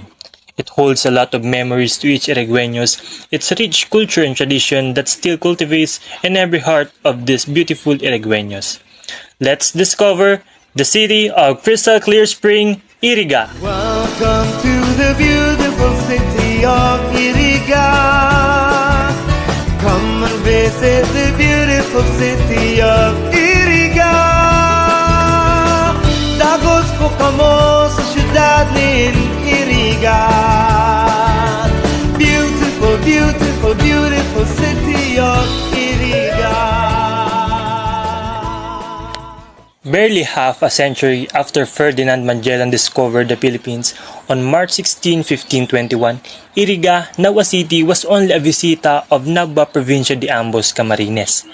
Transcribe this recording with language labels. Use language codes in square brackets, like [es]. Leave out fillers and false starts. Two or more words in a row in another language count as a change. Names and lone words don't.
[en] It holds a lot of memories to each Irigueños, its rich culture and tradition that still cultivates in every heart of these beautiful Irigueños. Let's discover the city of crystal clear spring, Iriga. Welcome to the beautiful city of Iriga. Come and visit the beautiful city of Iriga. [bik] Dagos po kamo sa syudad ni Iriga. [en] Beautiful, beautiful, beautiful city of Iriga. Barely half a century after Ferdinand Magellan discovered the Philippines on March 16, 1521, Iriga, now a city, was only a visita of Nabua Provincia de Ambos, Camarines.